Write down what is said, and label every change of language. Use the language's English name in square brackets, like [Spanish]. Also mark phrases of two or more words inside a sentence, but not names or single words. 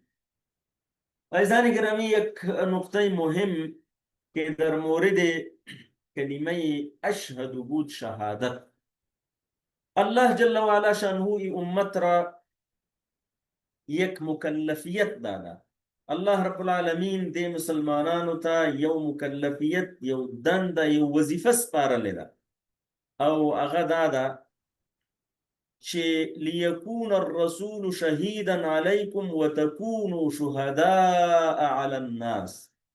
[Persian] عزیزان گرامی، یک نقطه مهم که در مورد کلمه اشهد بود شهادت. الله [Arabic] جل و علا [Persian] شانه ای امت را یک مکلفیت داده. [Arabic] الله رب العالمین [Pashto] دی مسلمانانو ته یو مکلفیت، یو دنده، یو وظیفه سپارلې ده، او هغه دا ده چې [Arabic] لیکون الرسول شهیدا علیکم وتکونوا شهداء علی الناس.